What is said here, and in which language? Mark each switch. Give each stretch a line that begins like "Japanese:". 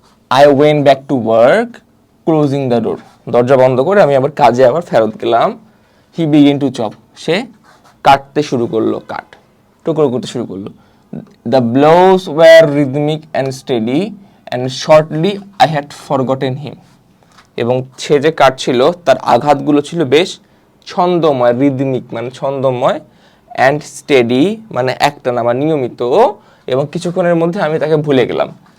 English: I went back to work, closing the door.
Bangla: দরজা বন্ধ করে আমি আবার কাজে ফেরত গেলাম।
English: He began to chop.
Bangla: সে কাটতে শুরু করলো, টুকরো করতে শুরু করলো।
English: The blows were rhythmic and steady, and shortly I had forgotten him.
Bangla: এবং সে যে কাটছিল তার আঘাতগুলো ছিল বেশ ছন্দময়, রিদমিক মানে ছন্দময়,
English: and steady
Bangla: মানে একটানা বা নিয়মিত, এবং কিছুক্ষণের মধ্যে আমি তাকে ভুলে গেলাম।